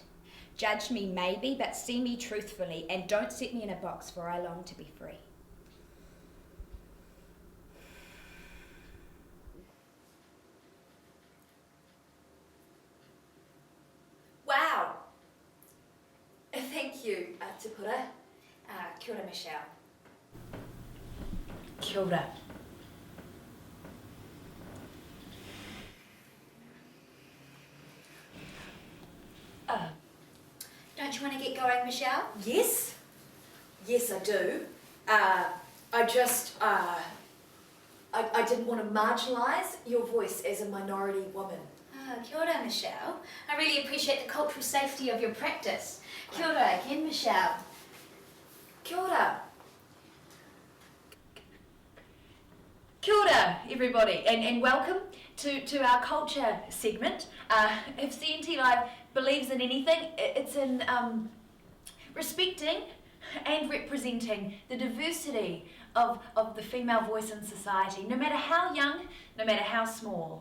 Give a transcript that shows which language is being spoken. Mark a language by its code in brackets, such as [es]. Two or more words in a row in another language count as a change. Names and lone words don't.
[en] Judge me maybe, but see me truthfully, and don't set me in a box, for I long to be free. Wow! Thank you, Te Pura. [mi] Kia ora, Michelle. Kia ora. [en] Don't you want to get going, Michelle? Yes? Yes, I do. I didn't want to marginalise your voice as a minority woman. [mi] Kia ora, Michelle. [en] I really appreciate the cultural safety of your practice. [mi] Kia ora again, Michelle. Kia ora. Kia ora, [en] everybody, and welcome to our culture segment. If CNT Live believes in anything, it's in respecting and representing the diversity of the female voice in society, no matter how young, no matter how small.